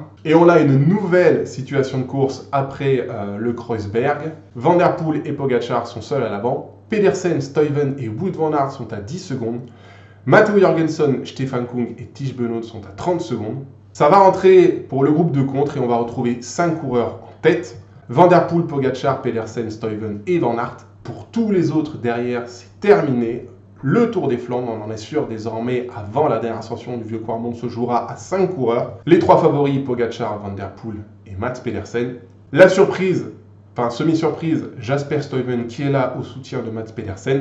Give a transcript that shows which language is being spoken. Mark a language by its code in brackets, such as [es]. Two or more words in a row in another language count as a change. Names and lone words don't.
[fr] Et on a une nouvelle situation de course après le Kreuzberg. Van Der Poel et Pogačar sont seuls à l'avant. Pedersen, Stuyven et Wout van Aert sont à 10 secondes. Matteo Jorgensen, Stefan Kung et Tiesj Benoot sont à 30 secondes. Ça va rentrer pour le groupe de contre et on va retrouver 5 coureurs en tête. Van Der Poel, Pogačar, Pedersen, Stuyven et Van Aert. Pour tous les autres derrière, c'est terminé. Le Tour des Flandres, on en est sûr désormais, avant la dernière ascension du vieux Quarmont, se jouera à 5 coureurs. Les 3 favoris, Pogačar, Van Der Poel et Mats Pedersen. La surprise, enfin semi-surprise, Jasper Stuyven qui est là au soutien de Mats Pedersen.